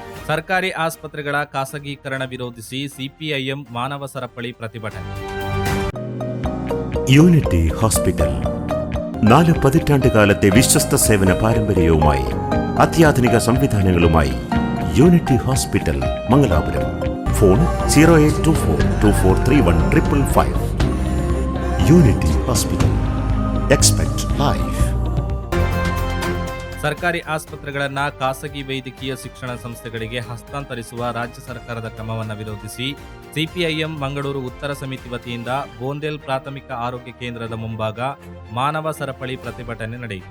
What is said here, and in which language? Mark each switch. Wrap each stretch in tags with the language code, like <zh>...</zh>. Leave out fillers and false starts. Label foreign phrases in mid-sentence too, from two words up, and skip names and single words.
<kn>ಸರ್ಕಾರಿ ಆಸ್ಪತ್ರೆಗಳ ಖಾಸಗೀಕರಣ ವಿರೋಧಿಸಿ ಸಿಪಿಐಎಂ ಮಾನವ ಸರಪಳಿ ಪ್ರತಿಭಟನೆ.</kn> <ml>യൂണിറ്റി ഹോസ്പിറ്റൽ 4 പതിറ്റാണ്ടുകാലത്തെ വിശ്വസ്ത സേവന പാരമ്പര്യവുമായി അത്യാധുനിക സംവിധാനങ്ങളുമായി യൂണിറ്റി ഹോസ്പിറ്റൽ മംഗലാപുരം. ഫോൺ 0824243155.</ml> <en>യൂണിറ്റി ഹോസ്പിറ്റൽ. Expect Life.</en> <kn>ಸರ್ಕಾರಿ ಆಸ್ಪತ್ರೆಗಳನ್ನು ಖಾಸಗಿ ವೈದ್ಯಕೀಯ ಶಿಕ್ಷಣ ಸಂಸ್ಥೆಗಳಿಗೆ ಹಸ್ತಾಂತರಿಸುವ ರಾಜ್ಯ ಸರ್ಕಾರದ ಕ್ರಮವನ್ನು ವಿರೋಧಿಸಿ ಸಿಪಿಐಎಂ ಮಂಗಳೂರು ಉತ್ತರ ಸಮಿತಿ ವತಿಯಿಂದ ಬೋಂದೇಲ್ ಪ್ರಾಥಮಿಕ ಆರೋಗ್ಯ ಕೇಂದ್ರದ ಮುಂಭಾಗ ಮಾನವ ಸರಪಳಿ ಪ್ರತಿಭಟನೆ ನಡೆಯಿತು.</kn>